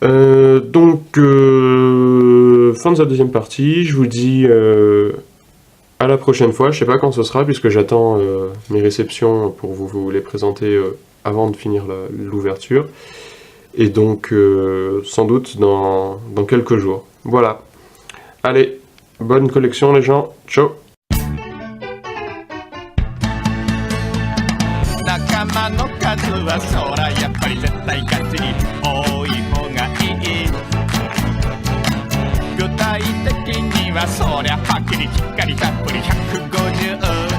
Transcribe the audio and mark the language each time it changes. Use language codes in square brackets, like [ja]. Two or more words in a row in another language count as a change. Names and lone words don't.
[fr] Fin de sa deuxième partie, je vous dis à la prochaine fois. Je sais pas quand ce sera, puisque j'attends mes réceptions pour vous les présenter avant de finir l'ouverture. Et donc, sans doute dans quelques jours. Voilà. Allez, bonne collection les gens. Ciao. [ja] 仲間の数はそらやっぱり絶対勝ちに多い方がいい具体的にはそりゃはっきりしっかりたっぷり150